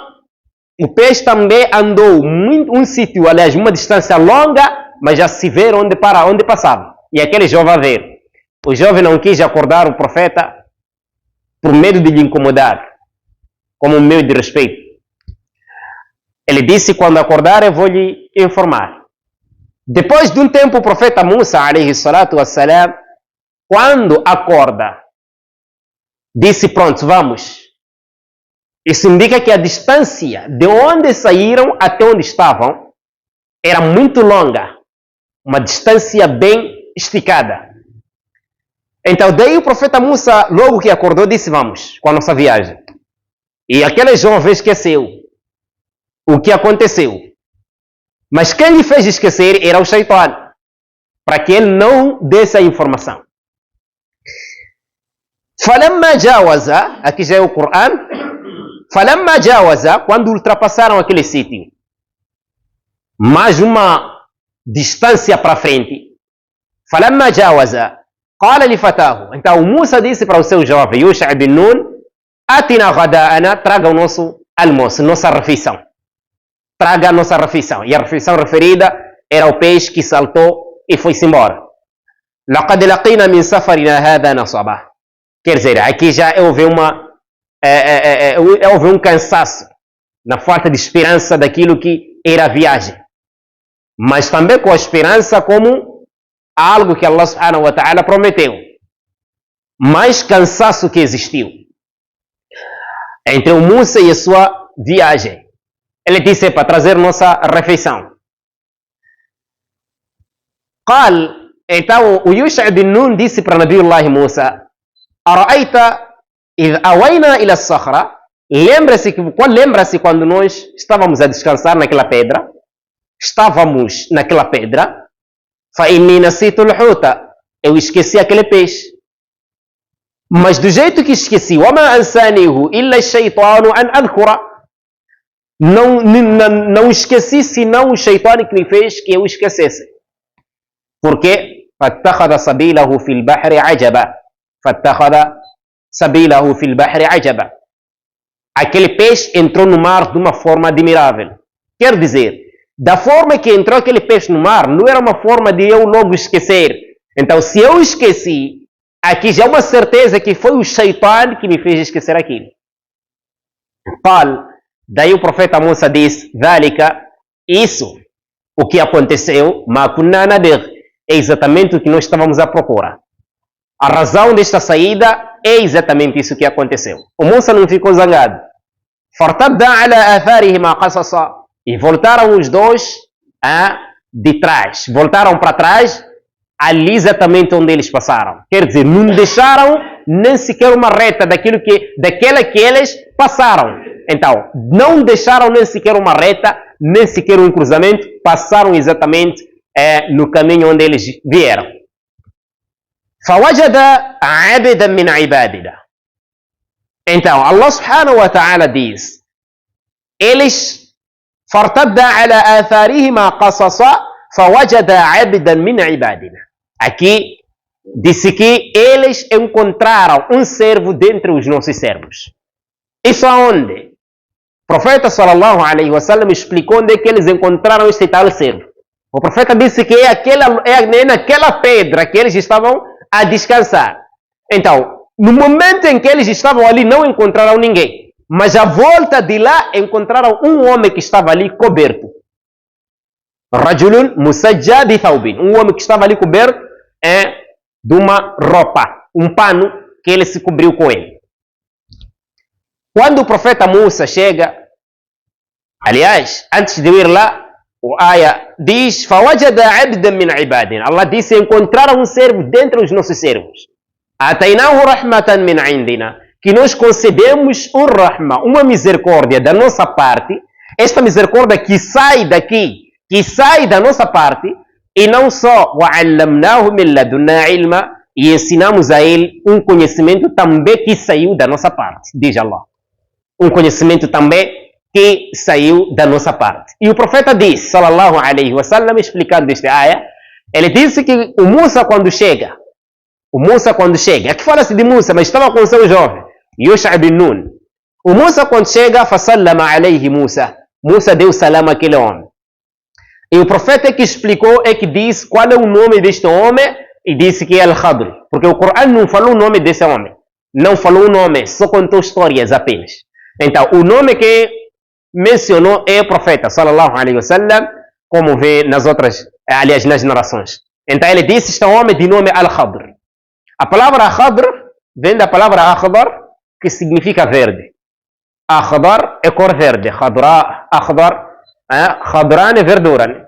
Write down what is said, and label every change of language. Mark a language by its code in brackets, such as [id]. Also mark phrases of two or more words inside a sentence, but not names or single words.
[pt] O peixe também andou um sítio, aliás, uma distância longa, mas já se vê onde passava. E aquele jovem a ver. O jovem não quis acordar o profeta por medo de lhe incomodar, como um meio de respeito. Ele disse, quando acordar eu vou lhe informar. Depois de um tempo, o profeta Musa, [ar] عليه الصلاة والسلام, [pt] quando acorda, disse, pronto, vamos. Isso indica que a distância de onde saíram até onde estavam era muito longa, uma distância bem esticada. Então daí o profeta Musa, logo que acordou, disse, vamos com a nossa viagem. E aquele jovem esqueceu o que aconteceu. Mas quem lhe fez esquecer era o Shaitan, para que ele não desse a informação. [ar] فَلَمَّا جَاوَزَ, [pt] aqui já é o Corão, [ar] فَلَمَّا جَاوَزَ, [pt] quando ultrapassaram aquele sítio, mais uma distância para frente, [ar] فَلَمَّا جَاوَزَ قَالَ لِفَتَاهُ, [pt] então Musa disse para o seu jovem, [ar] Yusha bin Nun, أَتِنَا غَدَاءَنَا, [pt] traga o nosso almoço, nossa refeição. Traga a nossa refeição. E a refeição referida era o peixe que saltou e foi-se embora. [ar] لَقَدْ لَقِينَا مِنْ سَفَرِنَا هَذَا نَصَبًا. [pt] Quer dizer, aqui já houve um cansaço na falta de esperança daquilo que era a viagem. mas também com a esperança como algo que Allah [ar] سبحانه وتعالى [pt] prometeu. Mais cansaço que existiu entre o Musa e a sua viagem. Ele disse para trazer nossa refeição. Então o Yusha bin Nun disse para Nabiullah Musa: [ar] أرأيت إذ أوينا إلى الصخرة. [pt] Lembra-se quando nós estávamos a descansar naquela pedra? Estávamos naquela pedra. [ar] فإني نسيت الحوت. [pt] Eu esqueci aquele peixe. Mas do jeito que esqueci, [ar] وما أنسانيه إلا الشيطان أن أذكره. [pt] Não esqueci senão o shaytan que me fez que eu esquecesse. [ar] Porque فاتخذ سبيله في البحر عجبا. فاتخذ سبيله في البحر عجبا. [pt] Aquele peixe entrou no mar de uma forma admirável. Quer dizer, da forma que entrou aquele peixe no mar, não era uma forma de eu logo esquecer. Então, se eu esqueci, aqui já é uma certeza que foi o shaitan que me fez esquecer aquilo. Daí o profeta Musa diz: Dhalika, isso, o que aconteceu, [ar] ما كنا نبغ, [pt] é exatamente o que nós estávamos à procura. A razão desta saída é exatamente isso que aconteceu. O Musa não ficou zangado. [ar] فارتد على آثارهما قصصا. [pt] E voltaram os dois de trás. Voltaram para trás, ali exatamente onde eles passaram. Quer dizer, não deixaram nem sequer uma reta daquela que eles passaram. Então, não deixaram nem sequer uma reta, nem sequer um cruzamento. Passaram exatamente no caminho onde eles vieram. [ar] فوجد عبدا من عبادنا. [pt] Então, Allah [ar] سبحانه وتعالى [pt] diz, eles [ar] فارتد على آثارهما قصصا فوجد عبدا من عبادنا. [pt] Aqui disse que eles encontraram um servo dentre os nossos servos. Isso aonde? O profeta [ar] صلى الله عليه وسلم [pt] explicou onde é que eles encontraram este tal servo. O profeta disse que é naquela pedra que eles estavam a descansar. Então, no momento em que eles estavam ali, não encontraram ninguém. Mas à volta de lá, encontraram um homem que estava ali coberto. [ar] رجل مسجى بثوب. [pt] Um homem que estava ali coberto de uma roupa, um pano que ele se cobriu com ele. Quando o profeta Musa chega, aliás, antes de ir lá, o Aya diz: [ar] فَوَجَدَ عَبْدًا مِنْ عِبَادِنَا. [pt] Allah disse: encontraram um servo dentre os nossos servos. [ar] آتيناه رحمة من عندنا, [pt] que nós concedemos um rahma, uma misericórdia da nossa parte. Esta misericórdia que sai daqui, que sai da nossa parte, e não só [ar] وعلمناه من لدنا علما, [pt] e ensinamos a ele um conhecimento também que saiu da nossa parte, diz Allah. Um conhecimento também que saiu da nossa parte. E o profeta diz, [ar] صلى الله عليه وسلم, [pt] explicando esta ayah, ele disse que o Musa quando chega, aqui fala-se de Musa, mas estava com o seu jovem, Yusha bin Nun. O Musa quando chega, [ar] فسلم عليه موسى. [pt] Musa deu salam àquele homem. E o profeta que explicou que diz qual é o nome deste homem e disse que é Al-Khadr. Porque o Corão não falou o nome desse homem. Não falou o nome, só contou histórias apenas. Então, o nome que mencionou é o profeta, [ar] صلى الله عليه وسلم, [pt] como vê nas outras, aliás, nas narrações. Então ele disse: este homem de nome Al-Khadr. A palavra Khadr vem da palavra Akhdar, que significa verde. Akhdar é cor verde. Akhdar, Khadran é verdura.